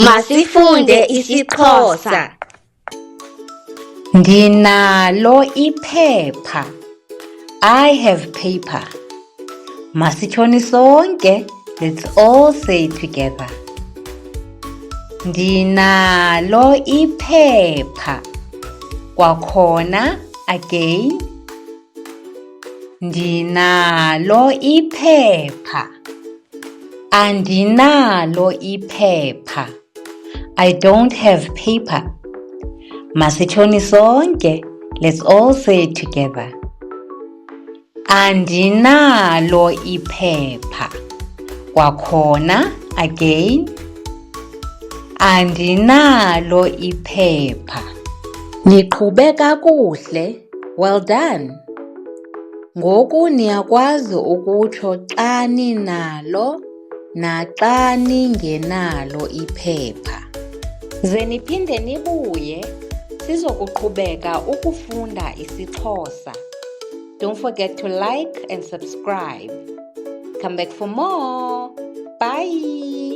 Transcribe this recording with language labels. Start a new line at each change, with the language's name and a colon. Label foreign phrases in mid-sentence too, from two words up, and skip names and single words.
Xhosa: Masifunde isiXhosa. Ndinalo iphepha.
English: I have paper.
Xhosa: Masitshoni sonke.
English: Let's all say together.
Xhosa: Ndinalo iphepha. Kwakhona again. Ndinalo iphepha. Andinalo iphepha.
English: I don't have paper.
Xhosa: Masitshoni sonke.
English: Let's all say it together.
Xhosa: Andinalo iphepha. Kwakhona again. Andinalo iphepha. Niqhube kakuhle.
English: Well done.
Xhosa: Ngoku niyakwazi ukutsho xa ninalo naxa ningenalo iphepha. Ze niphinde nibuye sizokuqhubeka ukufunda isiXhosa.
English: Don't forget to like and subscribe. Come back for more. Bye.